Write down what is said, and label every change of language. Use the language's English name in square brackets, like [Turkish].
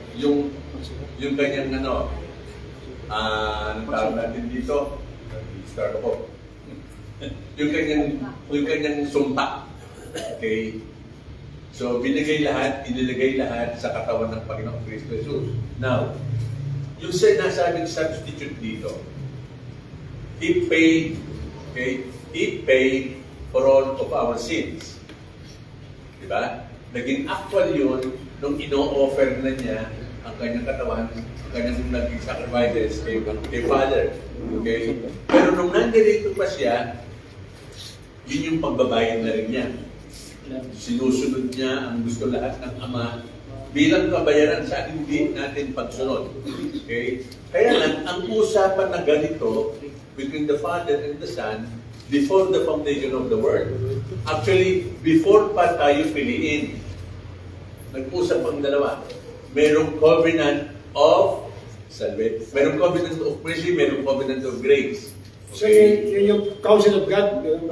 [Filipino] Yung kanyang anong tawag natin dito? Start ako. yung kanyang sumpa. Okay? So, binigay lahat, inilagay lahat sa katawan ng Panginoong Kristo Jesus. Now, yung sinasabing substitute dito, [English] He paid, okay? He paid for all of our sins. [Filipino] Diba? Naging actual yun nung ino-offer na niya ang kanyang katawan, ang kanyang naging sacrifices kay Father. Okay? Pero nung nandito pa siya, yun yung pagbabayad na rin niya. Sinusunod niya ang gusto lahat ng Ama bilang kabayaran sa hindi natin pagsunod. Okay? Kaya lang, ang usapan na ganito [English] between the Father and the Son before the foundation of the world. [Filipino] Actually, before pa tayo piliin, nag-usap ang dalawa. [English] Merong covenant of salvation. [Filipino] Merong [English] covenant of mercy, merong covenant of grace. So [Filipino] yun yung [English] counsel of God.